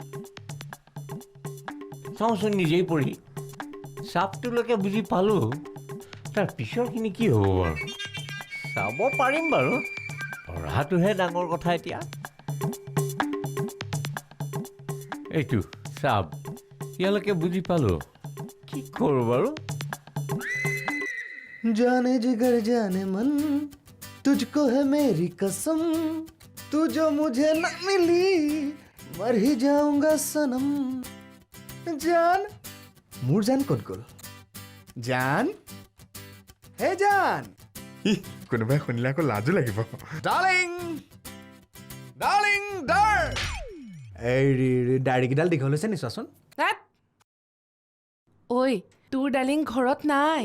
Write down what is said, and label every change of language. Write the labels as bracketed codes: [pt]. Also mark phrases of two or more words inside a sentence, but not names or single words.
[as] চাওঁচোন নিজেই পঢ়ি, চাপটোলৈকে বুজি পালোঁ, তাৰ পিছৰখিনি কি হ'ব বাৰু? চাব পাৰিম বাৰু, পঢ়াটোহে ডাঙৰ কথা এতিয়া। এইটো চাপ, ইয়ালৈকে বুজি পালোঁ, কি কৰোঁ বাৰু? [hi] जाने जिगर जाने मन, तुझको है मेरी कसम, तू जो मुझे न मिली मर ही जाऊंगा सनम। जान, [as] মোৰ জান ক'ত গ'ল? জান, হে জান। কোনোবাই শুনিলে আকৌ লাজো লাগিব। ডাৰ্লিং, ডাৰ্লিং, এই দাঢ়িকেইডাল দীঘল হৈছে নি চোৱাচোন। ঐ, তোৰ ডাৰ্লিং ঘৰত নাই।